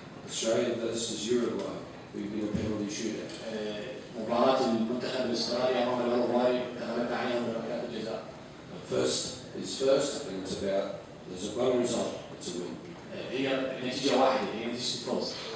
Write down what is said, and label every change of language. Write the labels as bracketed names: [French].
[English] Australia versus Uruguay, we did a penalty shootout. [Arabic] مباراة المنتخب الأسترالي أمام الأوروغواي تغلبنا عليها بركلات الجزاء. [English] First is first, and it's about, there's a one result, it's a win. [Arabic] هي نتيجة واحدة، هي نتيجة الفوز.